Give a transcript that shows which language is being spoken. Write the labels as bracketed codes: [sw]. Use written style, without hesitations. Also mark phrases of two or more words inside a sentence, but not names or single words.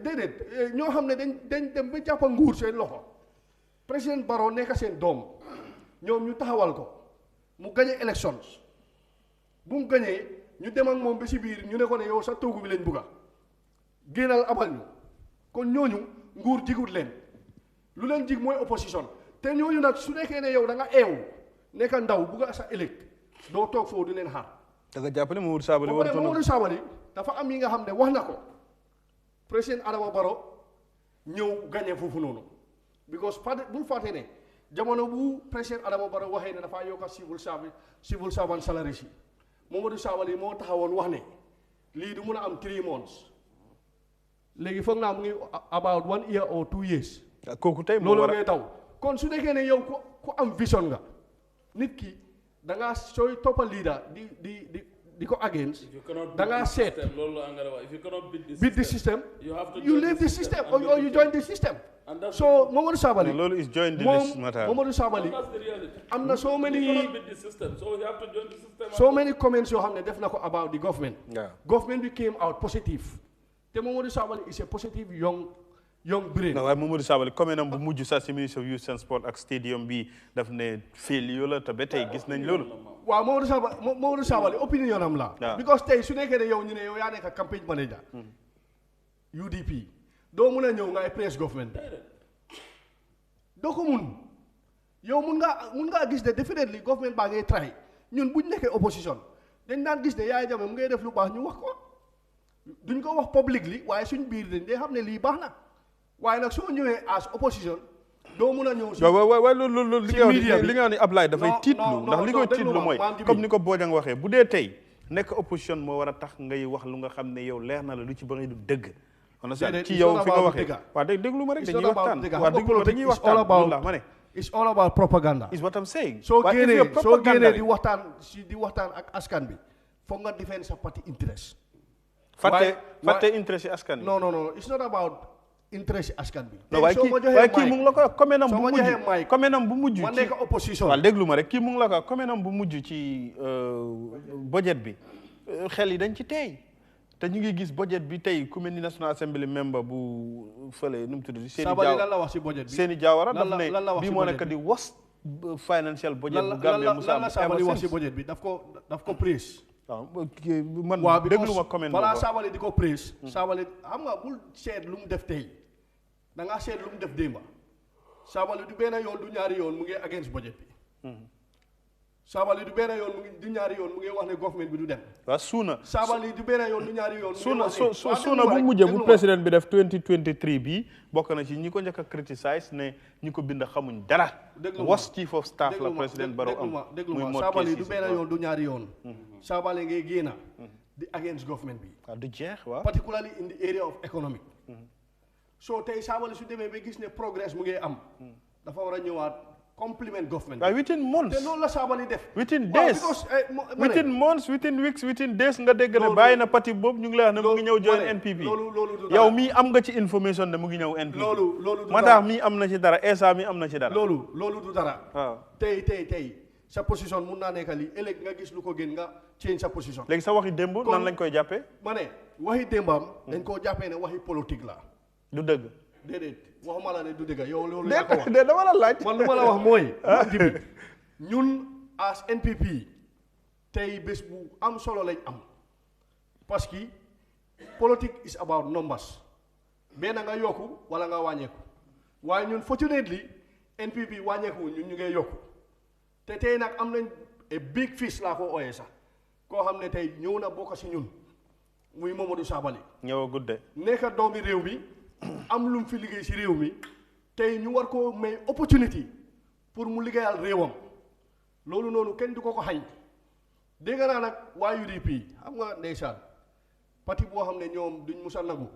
[wo] déedéet ñoo xam ne dañ dem ba jàppa nguur seen loxo président Barrow nekk seen doom ñoom ñu taxawal ko mu gañe elections bu mu gañee ñu dem ak moom ba si biir ñu ne ko ne yow sa toogu bi lañ bugga génnal abal ñu kon ñooñu nguur jigut leen lu leen jig mooy opposition te ñooñu nag su nekkee ne yow da nga eewu nekk ndaw bugga sa ëllëg doo toog foofu di leen xaar. da nga jàpp ne Momodou Sabally warutoon Momodou Sabally dafa am yi nga xam ne wax na ko président Adama Barrow ñëw gagné foofu noonu because bul fàtte ne jamono bu président Adama Barrow waxee ne dafaa yokk [en] civil servant salary [wo] si Momodou Sabally moo taxawoon wax ne lii du mun a am 3 months léegi foog naa mu ngi [en] about 1 year or 2 years. [wo] kooku tey moo loolu war a ngay daw kon su nekkee ne yow ku am vision nga nit ki da ngaa sooy toppa leader di ko against da ngaa seet [en] beat the system you leave the system or you join the system. [wo] so Momodou Sabally [en] loolu is join the list matter. [wo] Momodou Sabally am na [en] so many comments [wo] yoo xam ne def na ko [en] about the government. government bi came out positive te Momodou Sabally is a positive young brain. [wo] waaye Momodou Sabally comment am bu mujj sax si [en] ministre of youth and sport [wo] ak stadium bi daf ne failure la te ba tey gis nañ loolu. waaw Momodou Sabally opinion am la. because tey su nekkee ne yow ñu ne yow yaa nekk campaign manager. UDP doo mun a ñëw ngay press government doo ko mun yow mun ngaa gis ne definitely government baa ngay try ñun buñ nekkee opposition dañ daan gis ne Yahya Jammeh mu ngay def lu baax ñu wax ko duñ ko wax publicly waaye suñ biir dañ day xam ne lii baax na waaye nag soo ñëwee [en] as opposition [wo] doo mun a ñëw si waaw loolu li nga wax ni Ablaye dafay tiitlu ndax li koy tiitlu mooy comme ni ko Bojang waxee bu dee tey nekk opposition moo war a tax ngay wax lu nga xam ne yow leer na la lu ci bëri du dëgg on a ci yow fi nga waxee waaw déglu ma rek dañuy waxtaan waaw déglu ma dañuy waxtaan la ma ne [en] it's all about propaganda is what I'm saying [wo] soo génnee di waxtaan ak askan bi foog nga defend sa parti interest fàtte interest yi askan bi [en] non it's not about interest [wo] askan bi. waaye kii mu ngi la ko commenam bu mujj ma nekk opposition waaw déglu ma rek kii mu ngi la ko commenam bu mujj ci budget bi xel yi dañ ci teey te ñu ngi gis budget bi tey ku mel ni National Assembly member bu fële nu mu tudd Sabally lan la wax si budget bi Seni Jawara daf ne bii moo nekk di [en] worst financial budget [wo] bu Gambia Musa lan la Sabally wax si budget bi daf ko praise waaw man déglu ma comment balaa Sabally di ko praise Sabally xam nga bul seet lu mu def tey da ngaa seet lu mu def démba Sabally du benn yoon du ñaari yoon mu ngi against budget bi Sabally du benn yoon du ñaari yoon mu ngi wax ne government bi du dem waaw suuna Sabally du benn yoon du ñaari yoon suuna bu mujjee bu président bi def 2023 bi bokk na ci ñi ko njëkk a criticize ne ñi ko bind xamuñ dara [en] was chief of staff [wo] la président Barrow am déglu ma Sabally du benn yoon du ñaari yoon Sabally ngay génna di against government bi waaw du jeex waaw [en] particularly in the area of economic [wo] so tey Sabally su demee ba gis ne progress mu ngi am dafa war a ñëwaat compliment government [en] waaw within months [wo] te loolu la Sabally def [en] within days within months within weeks within days [wo] nga dégg ne bàyyi na parti boobu ñu ngi lay wax ne mu ngi ñëw join NPP yow mii am nga ci information ne mu ngi ñëw NPP loolu Matax mii am na ci dara Essa mii am na ci dara loolu du dara waaw tey sa position mun naa nekk lii ëllëg nga gis lu ko gën nga change sa position. léegi sa waxi démb nan lañ koy jàppee. ma ne waxi démbam dañ koo jàppee ne waxi politique la. du dëgg. déedéet waxuma la ne du dëgg yow loolu yaa ko wax. déedéet dama la laaj. man lu ma la wax mooy. jibi ñun as NPP tey bés bu am solo lañ am parce que politique [en] is about numbers [wo] benn nga yokku wala nga wàññeeku waaye ñun fortunately NPP wàññeeku ñun ñu ngay yokku te tey nag am nañ [en] a big fish [wo] laa ko ooyee sax koo xam ne tey ñëw na bokk si ñun muy Momodou Sabally. ñëw a gudde. nekk doomi réew mi am lu mu fi liggéey si réew mi tey ñu war koo may opportunity pour mu liggéeyal réewam loolu noonu kenn du ko xañ dégg naa nag waa UDP xam nga ndeysaan parti boo xam ne ñoom duñ musa nagu.